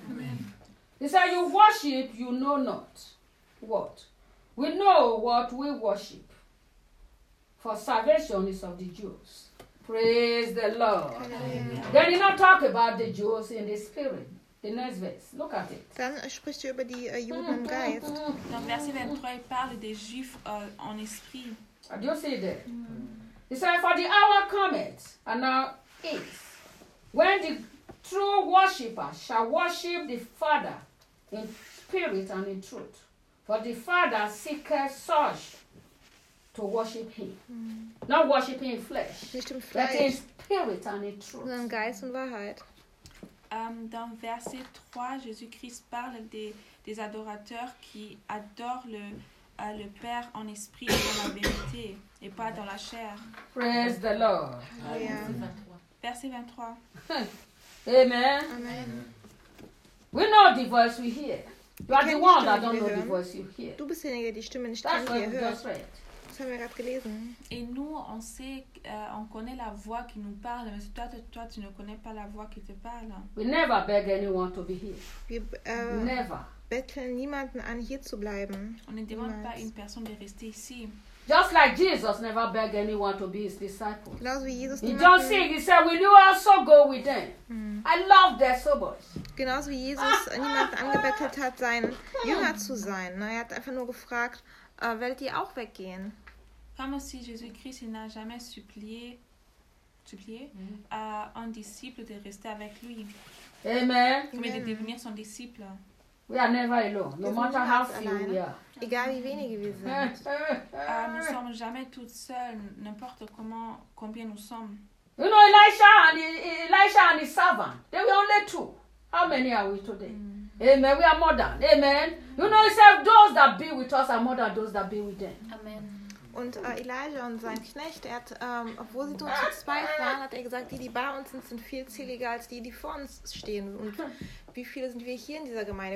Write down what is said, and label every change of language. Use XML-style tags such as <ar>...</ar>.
<en>Amen. He said, you worship, you know not. What? We know what we worship. For salvation is of the Jews. Praise the Lord. Amen. Then he not talk about the Jews in the spirit. The next verse. Look at it.</en> <de>Dann spricht er über die Juden im Geist.</de> <fr>Dans verset 23, il parle des Juifs en esprit.</fr> <en>Do you see that? He said, for the hour cometh, and now is, when the true worshippers shall worship the Father in spirit and in truth. For the Father seeketh such to worship him. Not worship him in flesh.</en> <de>Nicht im Fleisch.</de> <en>But in spirit and in truth.</en> <de>Im Geist und Wahrheit.</de> <fr>Dans verset 3, Jésus-Christ parle des adorateurs qui adorent le Père en esprit et dans la vérité et pas dans la chair.</fr> <en>Praise the Lord. Yeah.</en> <fr>Verset 23.</fr> <en>Amen. Amen. We know the voice we hear. You are the one that don't know the voice you hear.</en> <de>Du bist derjenige, die Stimme nicht kennt, die ihr hört.</de> <en>That's right.</en> <de>Das haben wir gerade gelesen.</de> <fr>Et nous, on sait, on connaît la voix qui nous parle, mais toi, tu ne connais pas la voix qui te parle.</fr> <en>We never beg anyone to be here. Never.</en> <de>Betteln niemanden an, hier zu bleiben.</de> <fr>On ne demande pas une personne de rester ici.</fr> <en>Just like Jesus never begged anyone to be his disciple. Jesus, he don't see, he said, will you also go with them? I love that so much.</en> <de>Genauso wie Jesus niemand angebettelt hat, sein Jünger zu sein. Er hat einfach nur gefragt, werdet ihr auch weggehen?</de> <fr>Comme aussi Jésus-Christ, il n'a jamais supplié un disciple de rester avec lui. Amen. Mais de devenir son disciple.</fr> <en>We are never alone, no matter how few we are.</en> <de>Egal wie wenige wir sind.</de> <fr>Nous sommes jamais toutes seules, n'importe comment, combien nous sommes.</fr> <en>You know, Elisha and his servant, they were only two. How many are we today? Amen, we are more than, amen. You know, he said, those that be with us are more than those that be with them. Amen.</en> <de>Und Elijah und sein Knecht, er hat, obwohl sie nur zu zweit waren, hat er gesagt, die bei uns sind viel zähliger als die vor uns stehen. Und wie viele sind wir hier in dieser Gemeinde?</de>